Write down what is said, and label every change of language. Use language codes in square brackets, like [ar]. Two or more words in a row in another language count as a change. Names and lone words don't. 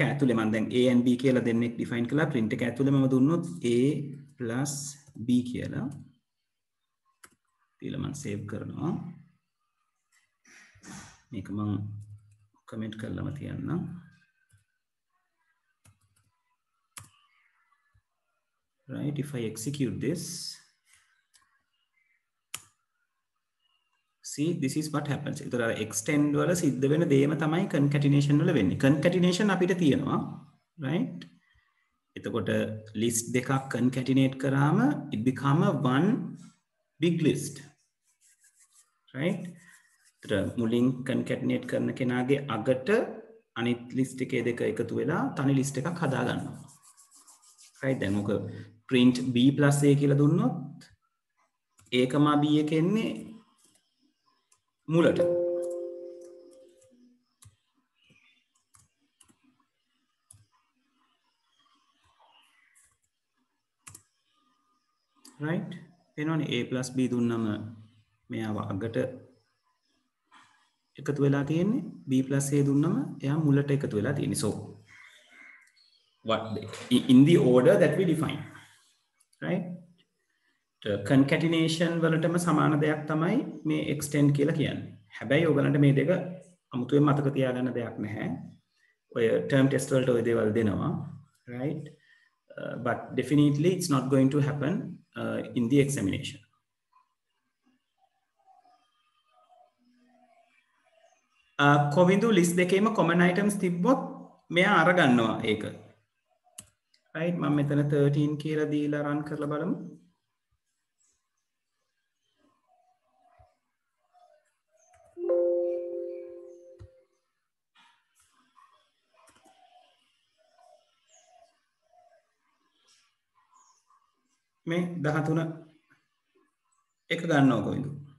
[si] ඇතුලේ මම දැන් [en] a and b [si] කියලා දෙන්නෙක් define කළා. print එක ඇතුලේ මම දුන්නොත් [en] a plus b [si] කියලා. ඊළඟ මම save කරනවා. මේක මම comment කරලාම තියන්නම්. [en] right if I execute this, see this is what happens. [si] ඒතර extend වල සිද්ධ වෙන දේම තමයි concatenation වල වෙන්නේ. [en] concatenation [si] අපිට තියෙනවා [en] right. [si] එතකොට list දෙකක් concatenate කරාම [en] it become a one big list right. [si] ඒතර මුලින් concatenate කරන කෙනාගේ අගට අනිත් list එකේ දෙක එකතු වෙලා තනි list එකක් හදා ගන්නවා right. දැන් ඔක [en] print b plus a [si] කියලා දුන්නොත් a, b එක එන්නේ මුලට right. එනවනේ [en] a plus b [si] දුන්නම මෙයාව අගට එකතු වෙලා තියෙන්නේ. [en] b plus a [si] දුන්නම එයා මුලට එකතු වෙලා තියෙන්නේ. [en] so what in the order that we define right. [si] concatenation වලටම සමාන දෙයක් තමයි මේ extend කියලා කියන්නේ. හැබැයි ඔයගලන්ට මේ දෙක අමුතුවෙන් මතක තියාගන්න දෙයක් නැහැ. ඔය [en] term test [si] වලට ඔය දේවල් දෙනවා, right? [en] But definitely it's not going to happen in the examination. [si] කොවිඳු list දෙකේම [en] common items [si] තිබ්බොත් මෙයා අරගන්නවා ඒක. right? මම මෙතන 13 කියලා දීලා run කරලා බලමු. මේ 13 එක ගන්නවා කොයිද?